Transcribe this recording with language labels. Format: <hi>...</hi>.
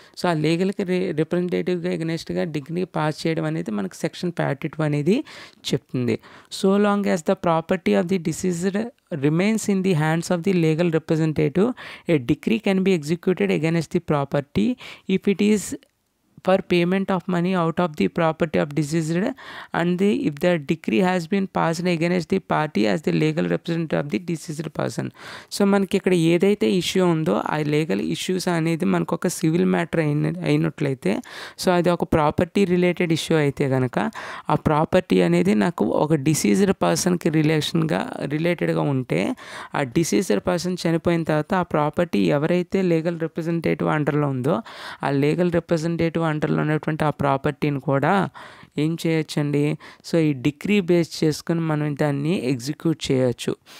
<te>So ఆ లీగల్కి రిప్రజెంటేటివ్గా ఎగెనెస్ట్గా degree pass చేయడం అనేది మనకు సెక్షన్ 52 అనేది చెప్తుంది.</te> <en>So long as the property of the deceased remains in the hands of the legal representative, a decree can be executed against the property if it is for payment of money out of the property of deceased and if the decree has been passed against the party as the legal representative of the deceased person.</en> <te>So మనకి ఇక్కడ ఏదైతే issue ఉందో ఆ legal issues అనేది మనకు ఒక civil matter అయినట్లయితే so అది ఒక ప్రాపర్టీ రిలేటెడ్ ఇష్యూ అయితే కనుక ఆ ప్రాపర్టీ అనేది నాకు ఒక డిసీజ్డ్ పర్సన్కి రిలేటెడ్గా ఉంటే ఆ డిసీజ్డ్ పర్సన్ చనిపోయిన తర్వాత ఆ ప్రాపర్టీ ఎవరైతే లీగల్ రిప్రజెంటేటివ్ అండర్లో ఉందో ఆ లీగల్ రిప్రజెంటేటివ్ అండర్లో ఉన్నటువంటి ఆ ప్రాపర్టీని కూడా ఏం చేయొచ్చండి, సో ఈ డిగ్రీ బేస్ చేసుకుని మనం దాన్ని ఎగ్జిక్యూట్ చేయొచ్చు.</te>